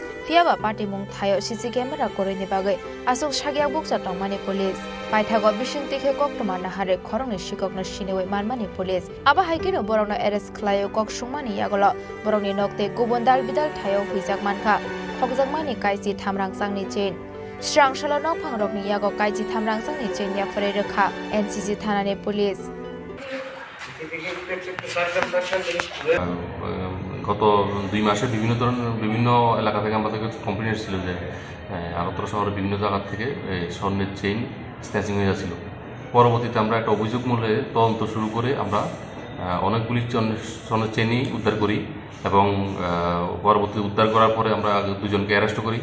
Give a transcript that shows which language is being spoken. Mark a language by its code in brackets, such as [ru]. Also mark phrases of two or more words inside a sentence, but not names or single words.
[trp] fiaba patimung thayo [en] CC camera [trp] koroni bagai asuk sagiak buksa tongmani police Paithago bisingtikhe koktoma nahare khorongni shikokno shinewoi manmani police aba haikino borokno arrest khlaio koksungmani yagolo borokni nokte gubon dalbidal thayo huijak mankha khokjakmani kaisi thamrangsangni chain srangshalo nok phangrokni yago kaisi thamrangsangni chain yafare rekha NCC thanani police [bn] গত 2 মাসে বিভিন্ন এলাকা থেকে আমাদের কাছে কমপ্লেইন এসেছিল যে আগরতলা শহরের বিভিন্ন জায়গা থেকে স্বর্ণের [en] chain snatching [bn] হয়ে যাচ্ছিল। পরবর্তীতে আমরা একটা অভিযোগ মূলে তদন্ত শুরু করে আমরা অনেকগুলি স্বর্ণের চেইনই উদ্ধার করি এবং পরবর্তী উদ্ধার করার পরে আমরা 2 জনকে অ্যারেস্ট করি।